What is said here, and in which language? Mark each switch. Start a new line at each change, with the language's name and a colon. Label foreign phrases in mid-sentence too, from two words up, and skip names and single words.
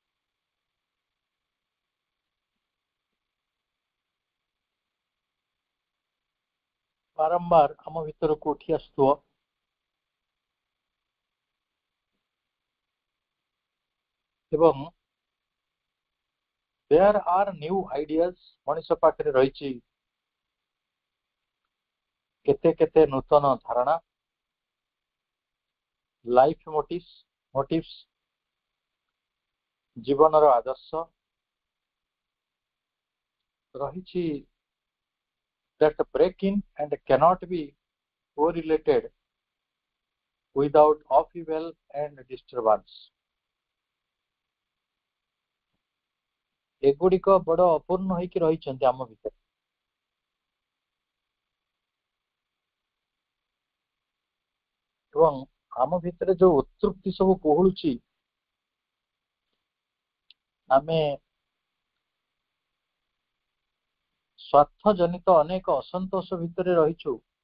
Odia: ବାରମ୍ବାର ଆମ ଭିତରକୁ ଉଠି ଆସୁଥିବ ଏବଂ
English: there are new ideas।
Odia: ମଣିଷ ପାଖରେ ରହିଛି କେତେ କେତେ ନୂତନ ଧାରଣା,
English: life motives,
Odia: ଜୀବନର ଆଦର୍ଶ ରହିଛି
English: that break in and cannot be correlated without upheaval and disturbance।
Odia: ଏଗୁଡିକ ବଡ ଅପୂର୍ଣ୍ଣ ହେଇକି ରହିଛନ୍ତି ଆମ ଭିତରେ। ଏବଂ ଆମ ଭିତରେ ଯୋଉ ଉତ୍ତୃପ୍ତି ସବୁ କୋହଳୁଛି, ଆମେ ସ୍ୱାର୍ଥ ଜନିତ ଅନେକ ଅସନ୍ତୋଷ ଭିତରେ ରହିଛୁ।